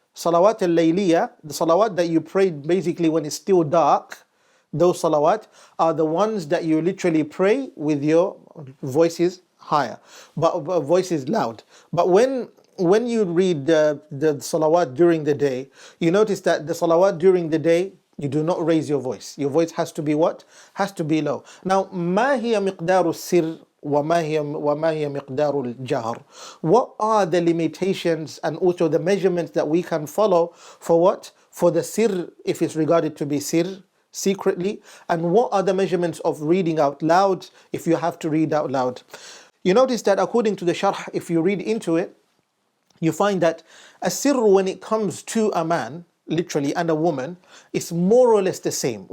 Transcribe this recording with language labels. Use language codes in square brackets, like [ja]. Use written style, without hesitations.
[en] Salawat al-Layliya, the salawat that you pray basically when it's still dark, those salawat are the ones that you literally pray with your voices higher, but voices loud. But when you read the salawat during the day, you notice that the salawat during the day, you do not raise your voice. Your voice has to be what? Has to be low. [ar] Now, ما هي مقدار السر وما هي مقدار الجهر? [en] What are the limitations and also the measurements that we can follow for what? For the sir, if it's regarded to be sir, secretly, and what are the measurements of reading out loud if you have to read out loud? You notice that according to the sharh, if you read into it, you find that a sirr, when it comes to a man, literally, and a woman, is more or less the same.